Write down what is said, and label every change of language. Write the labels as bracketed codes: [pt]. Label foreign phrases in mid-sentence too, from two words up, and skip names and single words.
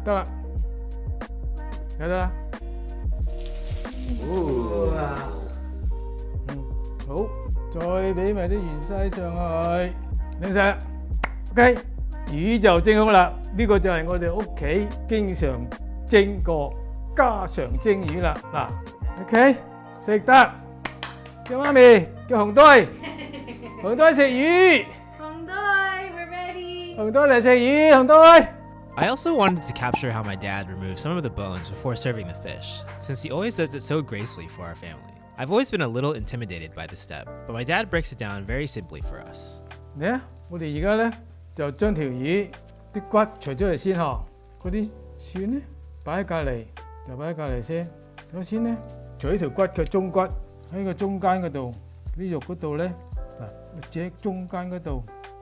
[yue] 得啦，得啦。好，再俾埋啲芫茜上去，靚晒啦。OK， 魚就蒸好啦。呢個就係我哋屋企經常蒸個家常蒸魚啦。嗱 ，OK， 食得。叫媽咪，叫紅堆，紅堆食魚。 [en] 紅堆 we're ready. [yue] 紅堆嚟食魚，紅堆。 [en] I also wanted to capture how my dad removed some of the bones before serving the fish, since he always does it so gracefully for our family. I've always been a little intimidated by this step, but my dad breaks it down very simply for us. [yue] 嚟啊！我哋而家咧就將條魚啲骨除咗嚟先嗬，嗰啲蒜咧擺喺隔離，就擺喺隔離先。首先咧，除咗條骨嘅中骨喺個中間嗰度，啲肉嗰度咧嗱，隻中間嗰度。